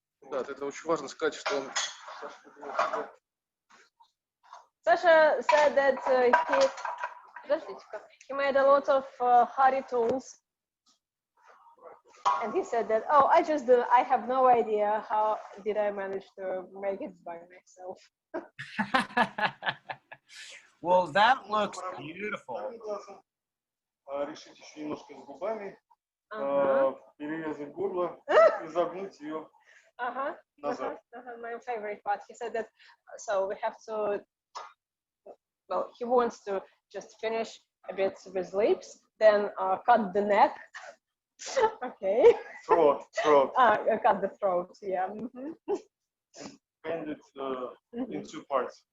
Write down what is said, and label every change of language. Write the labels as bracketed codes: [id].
[ru] Да, это очень важно сказать, что он... [en] Sasha said that he made a lot of hardy tools, and he said that, oh, I have no idea how did I manage to make it by myself. Well, that looks beautiful. [ru] Решить еще немножко с губами, перерезать горло и загнуть ее назад. [en] My favorite part. He said that, so we have to, well, he wants to just finish a bit with lips, then cut the neck. Okay. Throat. Cut the throat, yeah. Bend it in two parts.